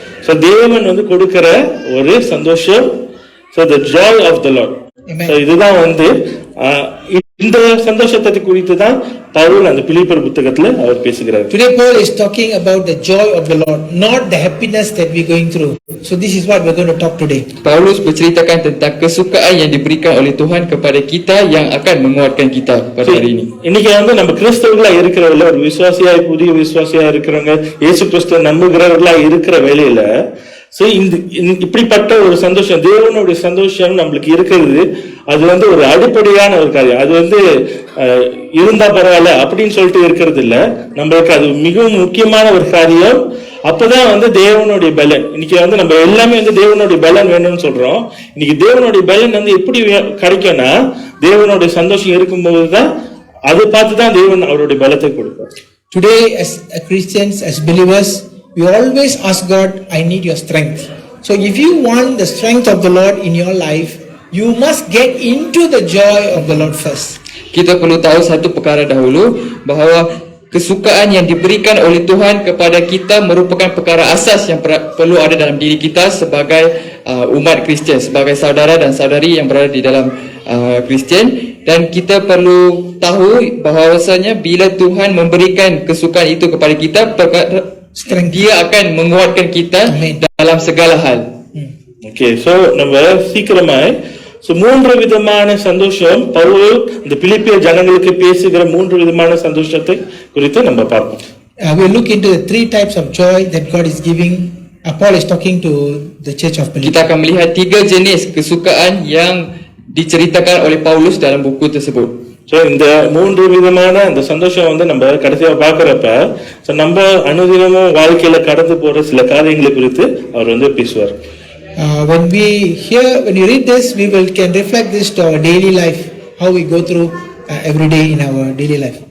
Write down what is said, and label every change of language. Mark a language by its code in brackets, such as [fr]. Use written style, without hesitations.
[ta] So தேவன் வந்து கொடுக்கிற ஒரு சந்தோஷம். [en] So the joy of the Lord. Amen. [ta] So இதுதான் வந்து இந்த சந்தோஷத்தை குறித்து தான் பவுல் அந்த பிலிப்பியர் புத்தகத்துல அவர் பேசுகிறார். [en] Today Paul is talking about the joy of the Lord, not the happiness that we're going through. So this is what we're going to talk today. [ms] Paulus berceritakan tentang kesukaan yang diberikan oleh Tuhan kepada kita yang akan menguatkan kita pada hari ini. [ta] இன்னைக்கு வந்து நம்ம கிறிஸ்தவர்களா இருக்கிறவங்கள ஒரு விசுவாசியா புதிய விசுவாசியா இருக்கிறவங்க இயேசு கிறிஸ்துவை நம்புகிறவர்களா இருக்கிற வேளையில சோ இப்படிப்பட்ட ஒரு சந்தோஷம் தேவனுடைய சந்தோஷம் நம்மளுக்கு இருக்கிறது. அது வந்து ஒரு அடிப்படையான ஒரு காரியம். அது வந்து இருந்தா பரவாயில்ல அப்படின்னு சொல்லிட்டு இருக்கிறது இல்ல. நம்மளுக்கு அது மிகவும் முக்கியமான ஒரு காரியம். அப்பதான் வந்து தேவனுடைய பலன். இன்னைக்கு வந்து நம்ம எல்லாமே வந்து தேவனுடைய பலன் வேணும்னு சொல்றோம். இன்னைக்கு தேவனுடைய பலன் வந்து எப்படி கிடைக்கும்னா தேவனுடைய சந்தோஷம் இருக்கும்போதுதான் அதை பார்த்துதான் தேவன் அவருடைய பலத்தை கொடுப்பார். [en] Today as Christians, as believers, we always ask God, I need your strength. So if you want the strength of the Lord in your life, you must get into the joy of the Lord first. [ms] Kita perlu tahu satu perkara dahulu, bahawa kesukaan yang diberikan oleh Tuhan kepada kita merupakan perkara asas yang perlu ada dalam diri kita sebagai umat Kristian, sebagai saudara dan saudari yang berada di dalam Kristian. Dan kita perlu tahu bahawasanya bila Tuhan memberikan kesukaan itu kepada kita, dia akan menguatkan kita dalam segala hal. [ta] Okay, so நம்ம சீக்கிரமாய் மூன்று விதமான சந்தோஷம் பவுல் இந்த பிலிப்பிய ஜனங்களுக்கு பேசுகிற மூன்று விதமான சந்தோஷத்தை குறித்து நம்ம பார்ப்போம். [en] We'll look into the three types of joy that God is giving. Paul is talking to the church of Philippi. [ms] Kita akan melihat 3 jenis kesukaan yang diceritakan oleh Paulus dalam buku tersebut. [ta] So இந்த மூன்று விதமான அந்த சந்தோஷம் வந்து நம்ம கடைசியா பார்க்கறப்ப நம்ம அனுதினமும் வாழ்க்கையில கடந்து போற சில காரியங்களை குறித்து அவர் வந்து பேசுவார். [en] When you read this, we can reflect this to our daily life, how we go through every day in our daily life.